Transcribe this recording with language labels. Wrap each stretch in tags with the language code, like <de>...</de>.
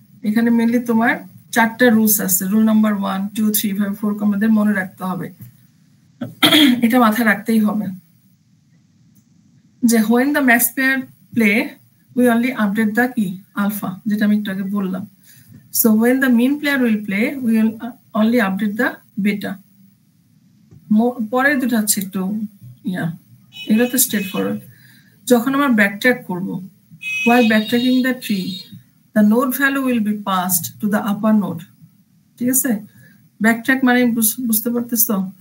<bn>এখানে মেনলি তোমার 4টা রুলস আছে। রুল নাম্বার 1, 2, 3, 5, 4 আমাদের মনে রাখতে হবে, এটা মাথায় রাখতেই হবে যে</bn> <en>when the max pair play we only update the কি alpha,</en> <bn>যেটা আমি একটু আগে বললাম।</bn> <en>So when the mean player will play we will only update the beta।</en> <bn>পরের দুটো হচ্ছে একটু এগুলো তো স্ট্রেট ফরওয়ার্ড। যখন আমরা ব্যাকট্র্যাক করব,</bn> <en>while backtracking the tree the node value will be passed to the upper node।</en> <bn>ঠিক আছে, ব্যাকট্র্যাক মানে বুঝতে পারতেছো?</bn>